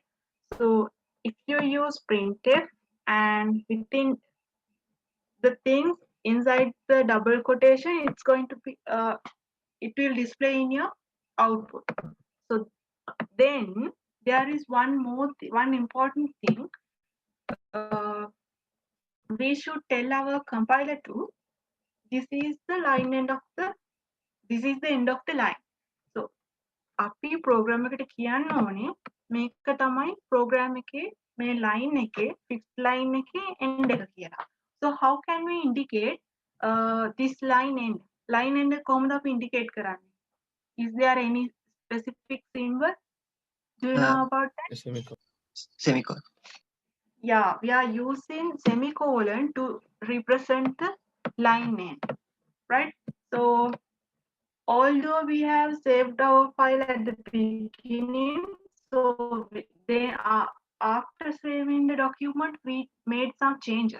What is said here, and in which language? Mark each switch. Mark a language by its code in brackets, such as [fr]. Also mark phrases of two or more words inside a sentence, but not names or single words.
[en] So if you use printf and within the things inside the double quotation, it's going to be it will display in your output. So then there is one important thing. We should tell our compiler to this is the end of the line. [si] So අපි program එකට කියන්න ඕනේ මේක තමයි program එකේ මේ line එකේ [en] fifth line [si] එකේ end එක කියලා. [en] So how can we indicate this line end? Line end [si] කොහොමද අපි indicate කරන්නේ? [en] Is there any specific symbol? Do you know about that? Semicolon. Yeah, we are using semicolon to represent the line name, right? So although we have saved our file at the beginning, so they are after saving the document, we made some changes.